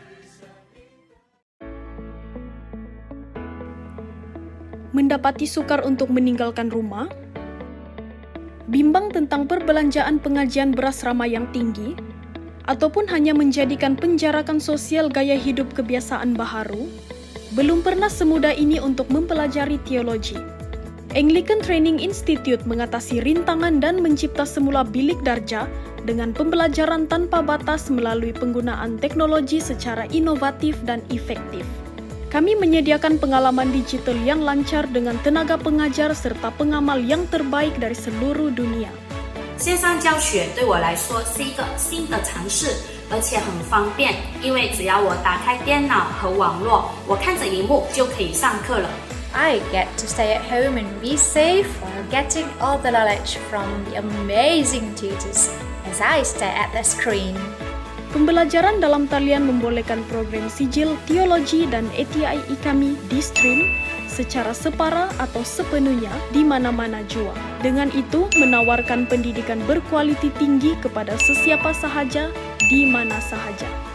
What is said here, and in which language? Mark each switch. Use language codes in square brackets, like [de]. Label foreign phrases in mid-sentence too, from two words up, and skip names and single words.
[ms] Mendapati sukar untuk meninggalkan rumah, bimbang tentang perbelanjaan pengajian beras ramah yang tinggi, ataupun hanya menjadikan penjarakan sosial gaya hidup kebiasaan baharu, belum pernah semudah ini untuk mempelajari teologi. Anglican Training Institute mengatasi rintangan dan mencipta semula bilik darjah dengan pembelajaran tanpa batas melalui penggunaan teknologi secara inovatif dan efektif. Kami menyediakan pengalaman digital yang lancar dengan tenaga pengajar serta pengamal yang terbaik dari seluruh dunia. [zh] 线上教学对我来说是一个新的尝试，而且很方便，因为只要我打开电脑和网络，我看着荧幕就可以上课了。 [en] I get to stay at home and be safe while getting all the knowledge from the amazing tutors as I stare at the screen. [ms] Pembelajaran dalam talian membolehkan program sijil, teologi, dan ATI kami di-stream secara separa atau sepenuhnya di mana-mana jua. Dengan itu, menawarkan pendidikan berkualiti tinggi kepada sesiapa sahaja, di mana sahaja.